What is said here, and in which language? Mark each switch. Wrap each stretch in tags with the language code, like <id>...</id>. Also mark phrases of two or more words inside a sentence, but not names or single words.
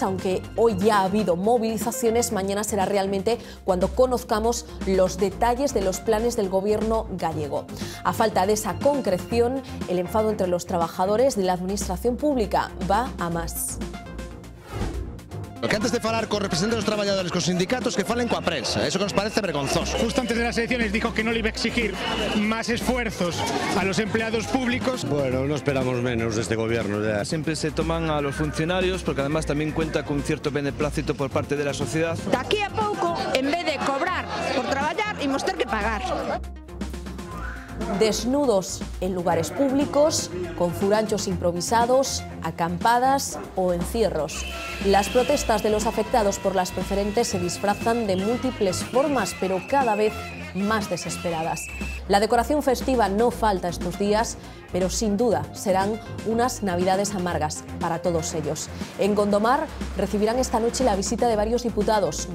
<es>Aunque hoy ya ha habido movilizaciones, mañana será realmente cuando conozcamos los detalles de los planes del gobierno gallego. A falta de esa concreción, el enfado entre los trabajadores de la administración pública va a más.</es> <gl>Que antes de falar con representantes dos traballadores, cos sindicatos, que falen coa prensa, eso que nos parece vergonzoso.</gl> <es>Justo antes de las elecciones dijo que no le iba a exigir más esfuerzos a los empleados públicos. Bueno, no esperamos menos de este gobierno. Ya. Siempre se toman a los funcionarios porque además también cuenta con cierto beneplácito por parte de la sociedad.</es> <gl>De aquí a pouco, en vez de cobrar por traballar, imos ter que pagar.</gl> <es>Desnudos en lugares públicos, con furanchos improvisados, acampadas o encierros. Las protestas de los afectados por las preferentes se disfrazan de múltiples formas, pero cada vez más desesperadas. La decoración festiva no falta estos días, pero sin duda serán unas navidades amargas para todos ellos. En Gondomar recibirán esta noche la visita de varios diputados.</es>